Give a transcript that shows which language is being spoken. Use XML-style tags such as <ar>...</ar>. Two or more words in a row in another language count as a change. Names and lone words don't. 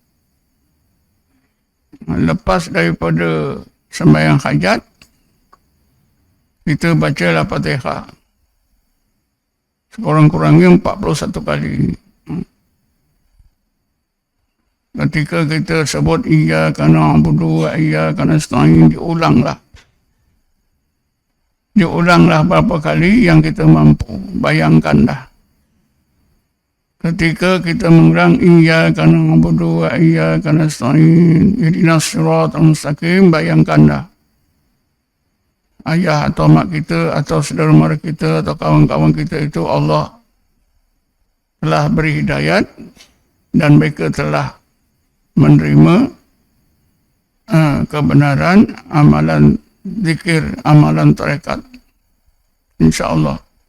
<ms>Lepas daripada sembahyang hajat, kita bacalah Fatihah. Sekurang-kurangnya 41 kali. Ketika kita sebut</ms> <ar>إياك نعبد وإياك نستعين,</ar> <ms>diulanglah. Diulanglah berapa kali yang kita mampu. Bayangkanlah. Ketika kita mengulang</ms> <ar>إياك نعبد وإياك نستعين اهدنا الصراط المستقيم,</ar> <ms>bayangkanlah ayah atau mak kita atau saudara mara kita atau kawan-kawan kita itu Allah telah beri hidayat dan mereka telah menerima kebenaran amalan zikir, amalan tarekat,</ms> <ar>إن شاء الله.</ar>